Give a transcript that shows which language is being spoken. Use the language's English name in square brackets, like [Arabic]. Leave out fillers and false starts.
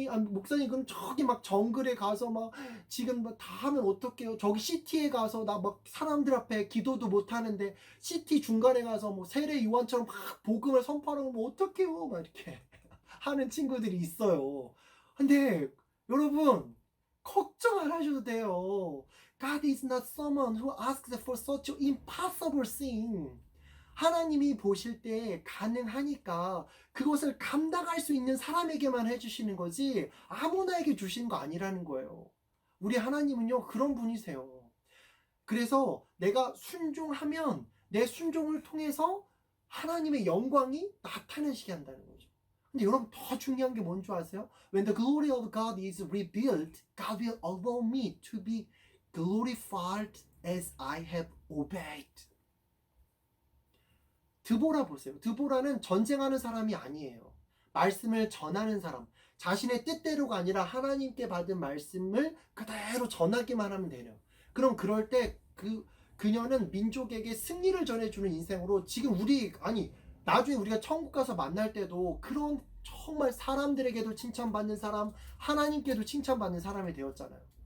[Korean] 목사님 그럼 저기 막 정글에 가서 막 지금 막 다 하면 어떡해요? 저기 시티에 가서 나 막 사람들 앞에 기도도 못 하는데 시티 중간에 가서 뭐 세례 요한처럼 막 복음을 선포하는 거 어떡해요? 막 이렇게 하는 친구들이 있어요. 근데 여러분 걱정 안 하셔도 돼요. [English] God is not someone who asks for such an impossible thing. [Korean] 하나님이 보실 때 가능하니까 그것을 감당할 수 있는 사람에게만 해주시는 거지 아무나에게 주시는 거 아니라는 거예요. 우리 하나님은요 그런 분이세요. 그래서 내가 순종하면 내 순종을 통해서 하나님의 영광이 나타나시게 한다는 거죠. 근데 여러분 더 중요한 게 뭔지 아세요? [English] When the glory of God is revealed, God will allow me to be glorified as I have obeyed. [Korean] 드보라 보세요. 드보라는 전쟁하는 사람이 아니에요. 말씀을 전하는 사람. 자신의 뜻대로가 아니라 하나님께 받은 말씀을 그대로 전하기만 하면 돼요. 그럼 그럴 때 그녀는 민족에게 승리를 전해주는 인생으로 지금 나중에 우리가 천국 가서 만날 때도 그런 정말 사람들에게도 칭찬받는 사람, 하나님께도 칭찬받는 사람이 되었잖아요.